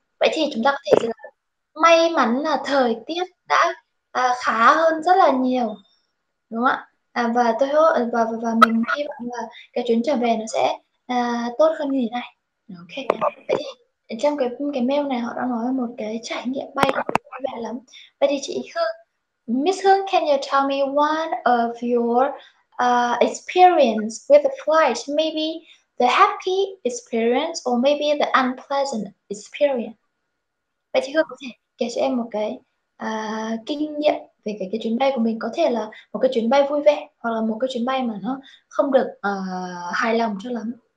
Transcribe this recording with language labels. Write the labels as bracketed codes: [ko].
[vi] Vậy thì chúng ta có thể là may mắn là thời tiết đã khá hơn rất là nhiều, đúng không ạ? Và tôi và mình hy vọng là cái chuyến trở về nó sẽ tốt hơn như thế này. Ok. Vậy thì trong cái mail này họ đã nói một cái trải nghiệm bay vui vẻ lắm. Vậy thì chị Hương, [en] Miss Hương, can you tell me one of your experience with the flight? Maybe the happy experience or maybe the unpleasant experience. [vi] Vậy thì Hương có thể kể cho em một cái kinh nghiệm về cái chuyến bay của mình, có thể là một cái chuyến bay vui vẻ hoặc là một cái chuyến bay mà nó không được hài lòng cho lắm.